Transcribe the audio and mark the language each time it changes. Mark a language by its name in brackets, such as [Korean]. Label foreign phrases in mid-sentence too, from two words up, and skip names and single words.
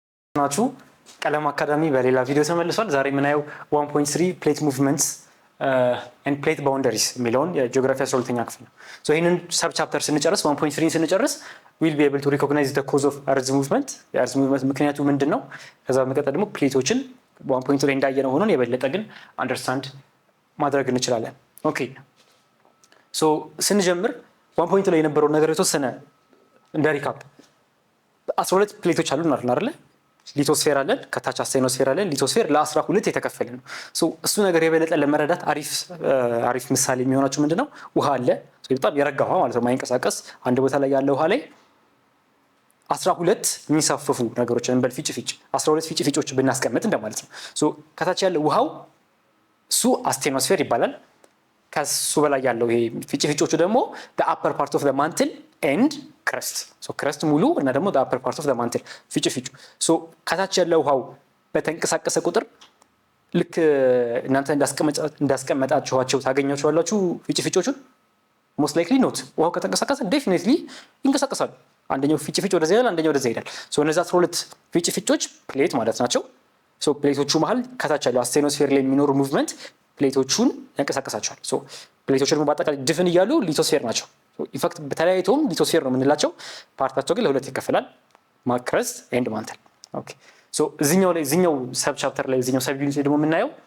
[Amharic] ናችሁ ቀለም አካዳሚ በሌላ ቪዲዮ ተመልሷል። ዛሬ የምናየው 1.3 [English] plate movements and plate boundaries [Amharic] የሚለውን የጂኦግራፊ 12ኛ ክፍል ነው። ሶ ይሄንን [English] sub chapter [Amharic] ስንጨርስ 1.3 ስንጨርስ [English] we'll be able to recognize the cause of earth movement [Amharic] የearth movement ምክንያቱ ምንድነው? ከዛ በመቀጠል ደግሞ ፕሌቶችን 1.2 ላይ እንዳየነው ሆኖ የበለጠ ግን አንደርስታንድ ማድረግ እንችላለን። [English] okay so [Amharic] ስንጀምር 1.2 ላይ የነበረው ነገር የተወሰነ እንደ ሪካፕ 12 ፕሌቶች አሉ አይደል? ሊቶስፌር አለን፣ ከታች አስቴኖስፌር አለን። ሊቶስፌር ለ12 የተከፈለ ነው። ሶ እሱ ነገር የበለጠ ለመረዳት አሪፍ ምሳሌ የሚሆናችሁ ምንድነው? ውሃ አለ። በጣም የረጋ ውሃ ማለት ነው፣ ማይንቀሳቀስ አንድ ቦታ ላይ ያለ ውሃ ላይ 12 የሚሳፈፉ ነገሮች እንበል ፊጭ 12 ፊጮች ብናስቀምጥ እንደማለት ነው። ሶ ከታች ያለው ውሃው እሱ አስቴኖስፌር ይባላል። ከሱ በላይ ያለው ይሄ ፊጮቹ ደግሞ [English] the upper part of the mantle and crust so crust [Amharic] ሙሉ እና ደግሞ [English] the upper part of the mantle [Amharic] ፊጭ so ከታች ያለው ውሃው በተንቀሳቀሰ ቁጥር ልክ እናንተ እንዳስቀመጣችኋቸው ታገኛችኋላችሁ ፊጮቹን [English] most likely not [Amharic] ውሃው ከተንቀሳቀሰ definitely ይንቀሳቀሳሉ። አንደኛው ፊጭ ወደዛ ይላል፣ አንደኛው ወደዛ ይላል። so እነዛ 12 ፊጮች ፕሌት ማለት ናቸው። so ፕሌቶቹ መሃል ከታች ያለው አስቴኖስፌር ላይ የሚኖሩ ሙቭመንት ፕሌቶቹን ያንቀሳቀሳቸዋል። ሶ ፕሌቶቹ ደግሞ በአጠቃላይ ድፍን እያሉ ሊቶስፌር ናቸው። ኢንፋክት በተለያይቶም ሊቶስፌር ነው የምንላቸው። ፓርታቸው ግን ለሁለት ይከፈላል፣ [English] crust and mantle። okay so [Amharic] እዚህኛው [English] sub chapter [Amharic] ላይ እዚህኛው [English] sub unit [Amharic] ደግሞ የምናየው